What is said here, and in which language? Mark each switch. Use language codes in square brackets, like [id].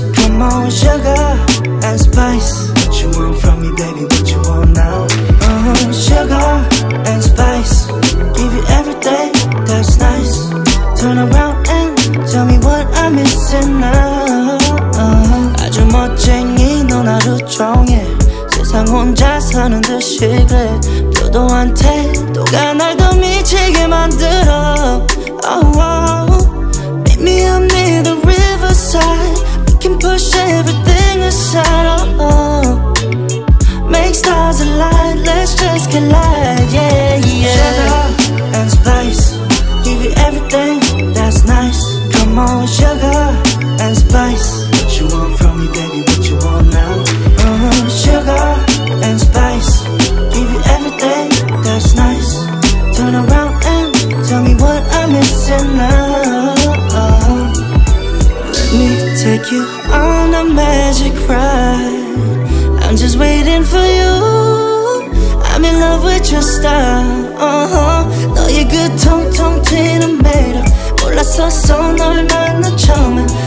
[en] Come on, sugar and spice. What you want from me, baby? What you want now? Sugar and spice, give you everything that's nice. Turn around and tell me what I'm missing now. [ko] 아주 멋쟁이 넌 하루 종일 세상 혼자 사는 듯이 그래. 표도한 태도가 날 더 미치게 만들어. [en] Oh, oh, meet me up near the riverside. We can push everything aside. Oh, oh, make stars align. Let's just collide. Yeah, yeah. Sugar and spice, give you everything that's nice. Come on, sugar and spice. What you want from me, baby? What you want now? Sugar and spice, give you everything that's nice. Turn around and tell me what I'm missing now. Let me take you on a magic ride. I'm just waiting for you. I'm in love with your style. [ko] 너의 그 통통 튀는 매력 몰랐었어 널 만나 처음엔.